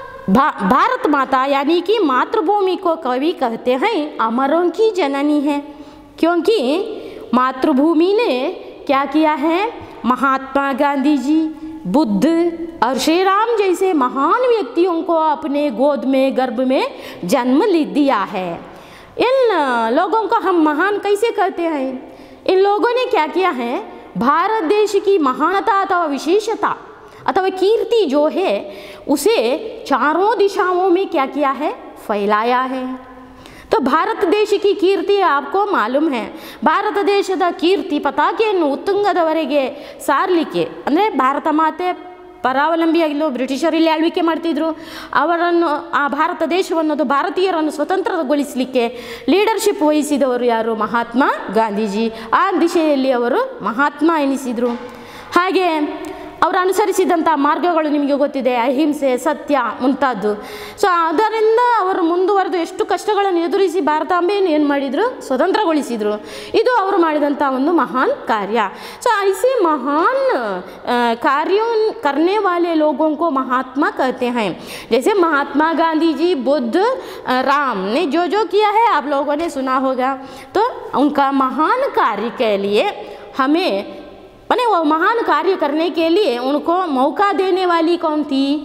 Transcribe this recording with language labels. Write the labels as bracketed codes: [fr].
[hi] भारत माता यानी कि मातृभूमि को कवि कहते हैं अमरों की जननी है, क्योंकि मातृभूमि ने क्या किया है, महात्मा गांधी जी, बुद्ध और श्री राम जैसे महान व्यक्तियों को अपने गोद में, गर्भ में जन्म दिया है। इन लोगों को हम महान कैसे कहते हैं? इन लोगों ने क्या किया है, भारत देश की महानता अथवा विशेषता अथवा कीर्ति जो है उसे चारों दिशाओं में क्या किया है, फैलाया है। [kn] तो भारत देश की कीर्ति आपको मालूम है, ಭಾರತ ದೇಶದ ಕೀರ್ತಿ ಪತಾಕೆಯನ್ನು ಉತ್ತುಂಗದವರೆಗೆ ಸಾರಲಿಕ್ಕೆ, ಅಂದರೆ ಭಾರತ ಮಾತೆ ಪರಾವಲಂಬಿಯಾಗಿಲ್ಲ, ಬ್ರಿಟಿಷರು ಇಲ್ಲಿ ಆಳ್ವಿಕೆ ಮಾಡ್ತಿದ್ರು, ಅವರನ್ನು ಆ ಭಾರತ ದೇಶವನ್ನು ಭಾರತೀಯರನ್ನು ಸ್ವತಂತ್ರಗೊಳಿಸಲಿಕ್ಕೆ ಲೀಡರ್ಶಿಪ್ ವಹಿಸಿದವರು ಯಾರು? ಮಹಾತ್ಮ ಗಾಂಧೀಜಿ. ಆ ದಿಶೆಯಲ್ಲಿ ಅವರು ಮಹಾತ್ಮ ಎನಿಸಿದರು. ಹಾಗೆ ಅವರು ಅನುಸರಿಸಿದಂಥ ಮಾರ್ಗಗಳು ನಿಮಗೆ ಗೊತ್ತಿದೆ, ಅಹಿಂಸೆ, ಸತ್ಯ ಮುಂತಾದ್ದು. ಸೊ ಅದರಿಂದ ಅವರು ಮುಂದುವರೆದು ಎಷ್ಟು ಕಷ್ಟಗಳನ್ನು ಎದುರಿಸಿ ಭಾರತಾಂಬೆಯನ್ನು ಏನು ಮಾಡಿದರು, ಸ್ವತಂತ್ರಗೊಳಿಸಿದರು. ಇದು ಅವರು ಮಾಡಿದಂಥ ಒಂದು ಮಹಾನ್ ಕಾರ್ಯ. [hi] ಸೊ ऐसे महान कार्यों करने वाले लोगों को महात्मा कहते हैं. जैसे महात्मा गांधी जी, बुद्ध, राम ने जो जो किया है आप लोगों ने सुना होगा. तो उनका महान कार्य के लिए हमें माने वो महान कार्य करने के लिए उनको मौका देने वाली कौन थी?